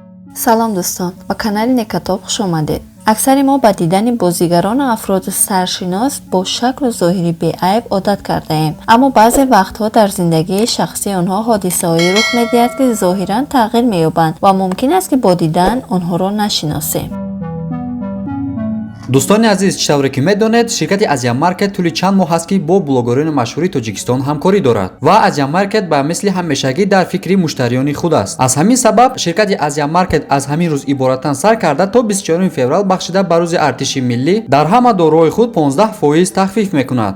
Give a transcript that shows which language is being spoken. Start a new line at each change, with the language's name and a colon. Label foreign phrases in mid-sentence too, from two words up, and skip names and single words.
Persian: سلام دوستان، با کانال نکاتوپ خوش آمدید. اکثر ما با دیدن بازیگران و افراد سرشناس با شکل و ظاهری بی‌عیب عادت کرده ایم، اما بعضی وقتها در زندگی شخصی آنها حادثه‌ای رخ می‌دهد که ظاهراً تغییر می‌یابند و ممکن است که با دیدن آنها را نشناسیم. دوستان عزیز،
Tajik: читавре ки медонед, ширкати Азия Маркет тӯли чанд моҳ ҳаст ки бо блогерони машҳури Тоҷикистон ҳамкорӣ дорад ва Азия Маркет ба мисли ҳамешагӣ дар фикри муштариёни худ аст. Аз ҳамин сабаб ширкати Азия Маркет аз ҳамин рӯз иборатан сар карда то 24 феврал бахшида ба рӯзи артиши миллӣ дар ҳама дороҳои худ 15% тахфиф мекунад.